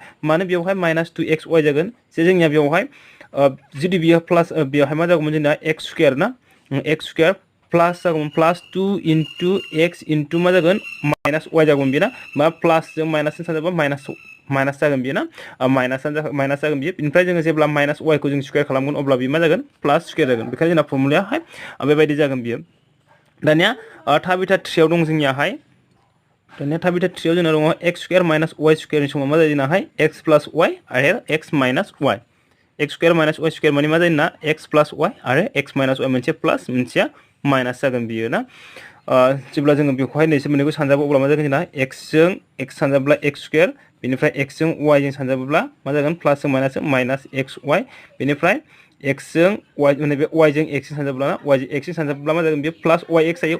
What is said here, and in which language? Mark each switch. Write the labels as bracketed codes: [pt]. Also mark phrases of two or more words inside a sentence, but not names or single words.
[brx] मानो बेयावहाय -2xy जागोन जे जोंनिया बेयावहाय जुदि बियो प्लास बेयावहाय मा जागौमोन जोंना x² ना x² प्लास जागौमोन +2 * x * मा जागोन -y जागौमोन बेना मा प्लास जों माइनासजों सानजाबा माइनास जागोन बेयो ना माइनास जागोन बियो। बेनिफ्राय जोङो जेब्ला -y खौ जों स्क्वायर खालामगोन अब्ला बेयो मा जागोन प्लास स्क्वायर जागोन। बेखायनो जोंना फर्मुलायाहाय बेबायदि जागोन बियो। दानिया थाबिथा 3 आव दं जोंनियाहाय दानिया थाबिथा 3 आव जोंना दङ x² - y स्क्वायर नि समाव मा जायो जोंनाहाय x + y आरो x - y x² - y स्क्वायर माने मा जायो ना x + y आरो x - y मोनसे प्लास मोनसेया माइनास जागोन बियो ना। जेब्ला जोङो बेखौहाय नैसोर मोननैखौ सानजाबो अब्ला मा जागोन जोंना x जों x सानजाब्ला x²। बेनिफ्राय x जों y जों सानजाबोब्ला मा जागोन प्लास जों माइनास xy। बेनिफ्राय x जों y माने बे y जों x सानजाबोब्ला y जों x सानजाबोब्ला मा जागोन बे प्लास yx जायो।